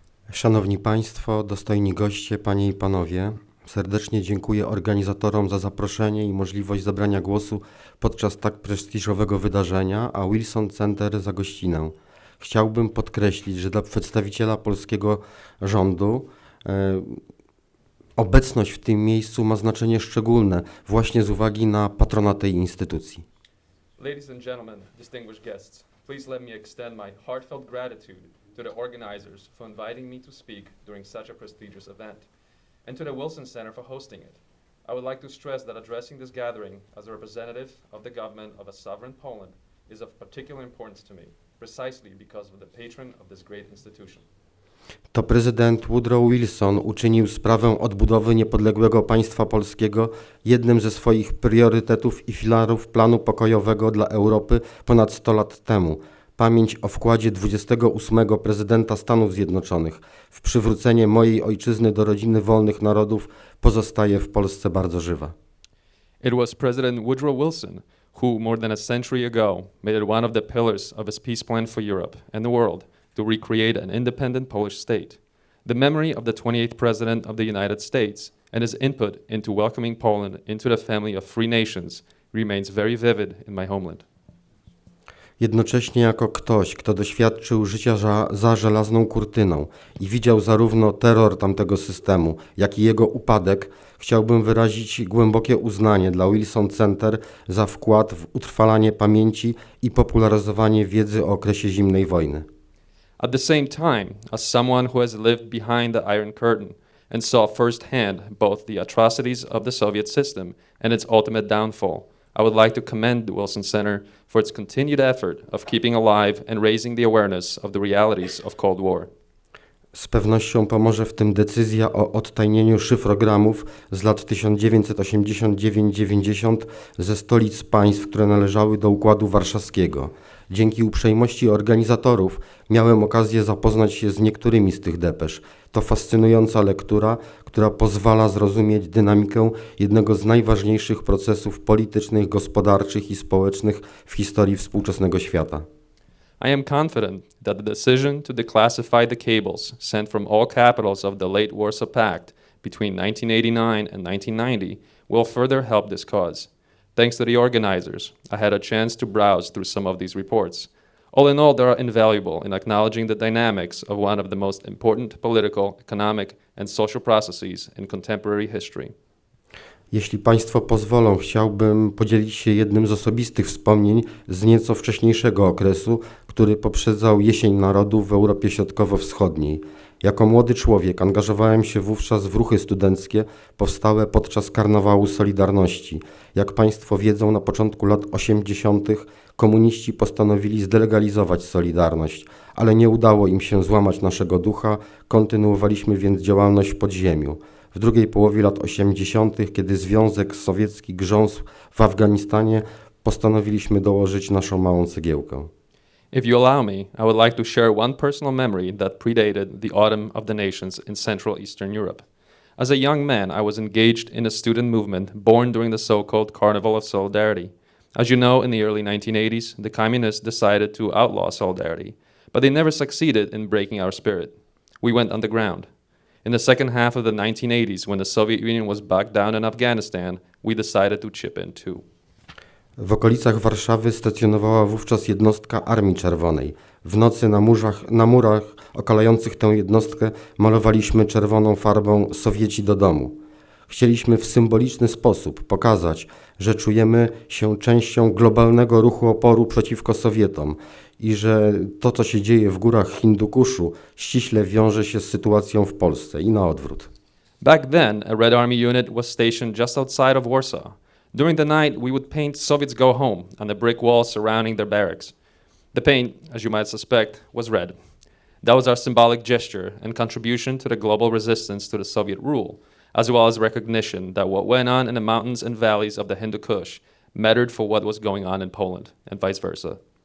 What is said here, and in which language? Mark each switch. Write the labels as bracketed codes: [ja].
[pl] Szanowni Państwo, dostojni goście, Panie i Panowie, serdecznie dziękuję organizatorom za zaproszenie i możliwość zabrania głosu podczas tak prestiżowego wydarzenia, a Wilson Center za gościnę. Chciałbym podkreślić, że dla przedstawiciela polskiego rządu obecność w tym miejscu ma znaczenie szczególne właśnie z uwagi na patronat tej instytucji. [en] Ladies and gentlemen, distinguished guests, please let me extend my heartfelt gratitude to the organizers for inviting me to speak during such a prestigious event, and to the Wilson Center for hosting it. I would like to stress that addressing this gathering as a representative of the government of a sovereign Poland is of particular importance to me, precisely because of the patron of this great institution. [pl] To prezydent Woodrow Wilson uczynił sprawę odbudowy niepodległego państwa polskiego jednym ze swoich priorytetów i filarów planu pokojowego dla Europy ponad 100 lat temu. Pamięć o wkładzie 28. prezydenta Stanów Zjednoczonych w przywrócenie mojej ojczyzny do rodziny wolnych narodów pozostaje w Polsce bardzo żywa. [en] It was President Woodrow Wilson who, more than a century ago, made it one of the pillars of his peace plan for Europe and the world to recreate an independent Polish state. the memory of the 28th President of the United States and his input into welcoming Poland into the family of free nations remains very vivid in my homeland. [pl] Jednocześnie jako ktoś, kto doświadczył życia za żelazną kurtyną i widział zarówno terror tamtego systemu, jak i jego upadek, chciałbym wyrazić głębokie uznanie dla Wilson Center za wkład w utrwalanie pamięci i popularyzowanie wiedzy o okresie zimnej wojny. [en] At the same time, as someone who has lived behind the Iron Curtain and saw firsthand both the atrocities of the Soviet system and its ultimate downfall, I would like to commend the Wilson Center for its continued effort of keeping alive and raising the awareness of the realities of Cold War. [pl] Z pewnością pomoże w tym decyzja o odtajnieniu szyfrogramów z lat 1989-90 ze stolic państw, które należały do Układu Warszawskiego. Dzięki uprzejmości organizatorów miałem okazję zapoznać się z niektórymi z tych depesz. To fascynująca lektura, która pozwala zrozumieć dynamikę jednego z najważniejszych procesów politycznych, gospodarczych i społecznych w historii współczesnego świata. [en] I am confident that the decision to declassify the cables sent from all capitals of the late Warsaw Pact between 1989 and 1990 will further help this cause. Thanks to the organizers, I had a chance to browse through some of these reports. All in all, they are invaluable in acknowledging the dynamics of one of the most important political, economic, and social processes in contemporary history. [pl] Jeśli Państwo pozwolą, chciałbym podzielić się jednym z osobistych wspomnień z nieco wcześniejszego okresu, który poprzedzał jesień narodów w Europie Środkowo-Wschodniej. Jako młody człowiek angażowałem się wówczas w ruchy studenckie powstałe podczas Karnawału Solidarności. Jak Państwo wiedzą, na początku lat 80. komuniści postanowili zdelegalizować Solidarność, ale nie udało im się złamać naszego ducha, kontynuowaliśmy więc działalność w podziemiu. W drugiej połowie lat 80., kiedy Związek Sowiecki grząsł w Afganistanie, postanowiliśmy dołożyć naszą małą cegiełkę. [en] If you allow me, I would like to share one personal memory that predated the autumn of the nations in Central Eastern Europe. As a young man, I was engaged in a student movement born during the so-called Carnival of Solidarity. As you know, in the early 1980s, the communists decided to outlaw solidarity, but they never succeeded in breaking our spirit. We went underground. In the second half of the 1980s, when the Soviet Union was back down in Afghanistan, we decided to chip in too. [pl] W okolicach Warszawy stacjonowała wówczas jednostka Armii Czerwonej. W nocy na murach okalających tę jednostkę malowaliśmy czerwoną farbą Sowieci do domu. Chcieliśmy w symboliczny sposób pokazać, że czujemy się częścią globalnego ruchu oporu przeciwko Sowietom i że to, co się dzieje w górach Hindukuszu, ściśle wiąże się z sytuacją w Polsce i na odwrót. [en] Back then, a Red Army unit was stationed just outside of Warsaw. During the night, we would paint Soviets go home on the brick wall surrounding their barracks. The paint, as you might suspect, was red. That was our symbolic gesture and contribution to the global resistance to the Soviet rule, as well as recognition that what went on in the mountains and valleys of the Hindu Kush mattered for what was going on in Poland, and vice versa.